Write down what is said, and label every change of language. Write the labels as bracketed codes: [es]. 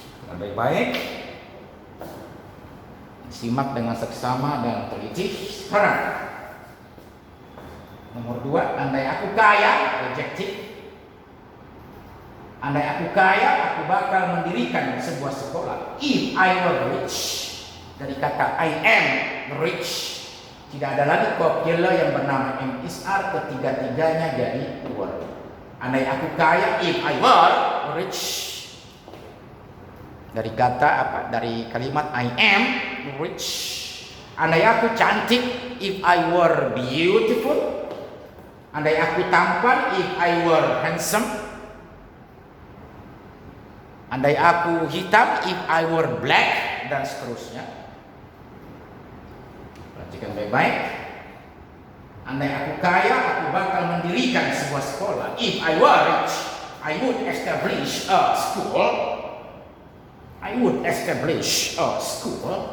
[id] Baik-baik, simak dengan seksama dan teliti. Sekarang nomor 2, andai aku kaya, adjektif. Andai aku kaya, aku bakal mendirikan sebuah sekolah. [en] If I were rich, [id] dari kata [en] I am rich. [id] Tidak ada lagi popular yang bernama MSR, ketiga-tiganya jadi were. Andai aku kaya, [en] if I were rich. [id] Dari kata apa? Dari kalimat [en] I am rich. [id] Andai aku cantik, [en] if I were beautiful. [id] Andai aku tampan, [en] if I were handsome. [id] Andai aku hitam, [en] if I were black, [id] dan seterusnya. Perhatikan baik-baik. Andai aku kaya, aku bakal mendirikan sebuah sekolah. [en] If I were rich, I would establish a school. I would establish a school.